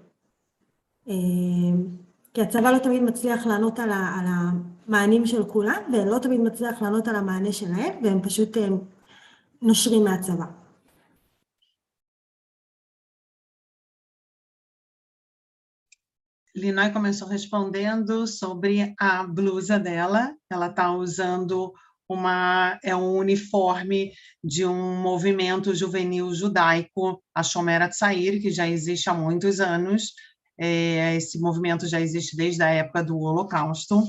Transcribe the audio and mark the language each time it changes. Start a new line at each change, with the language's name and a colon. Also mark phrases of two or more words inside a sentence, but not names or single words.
Hebrew: כי הצבא לא תמיד מצליח לענות על המענים של כולם, ולא תמיד מצליח לענות על המענה שלהם, והם פשוט נושרים מהצבא.
Portuguese: Linói começou respondendo sobre a blusa dela. Ela está usando um uniforme de um movimento juvenil judaico, a Shomer Hatzair, que já existe há muitos anos. Esse movimento já existe desde a época do Holocausto.